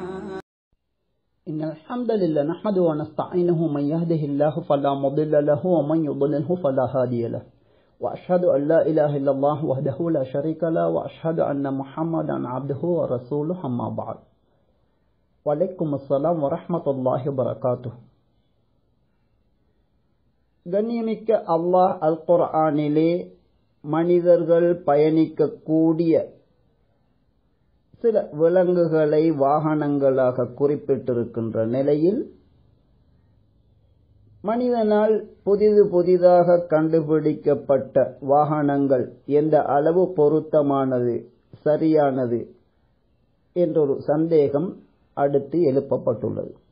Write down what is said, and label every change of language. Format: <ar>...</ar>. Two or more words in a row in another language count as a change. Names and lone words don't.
<ar>إن الحمد لله نحمده ونستعينه من يهده الله فلا مضل له ومن يضلله فلا هادي له وأشهد أن لا إله إلا الله وحده لا شريك له وأشهد أن محمدا عبده ورسوله أما بعد وعليكم السلام ورحمة الله وبركاته.</ar> <ta>கண்ணியமிக்க அல்லாஹ் அல் குர்ஆனிலே மனிதர்கள் பயணிக்கக்கூடிய சில விலங்குகளை வாகனங்களாக குறிப்பிட்டிருக்கின்ற நிலையில் மனிதனால் புதிதாக கண்டுபிடிக்கப்பட்ட வாகனங்கள் எந்த அளவு பொருத்தமானது சரியானது என்றொரு சந்தேகம் அடுத்து எழுப்பப்பட்டுள்ளது.</ta>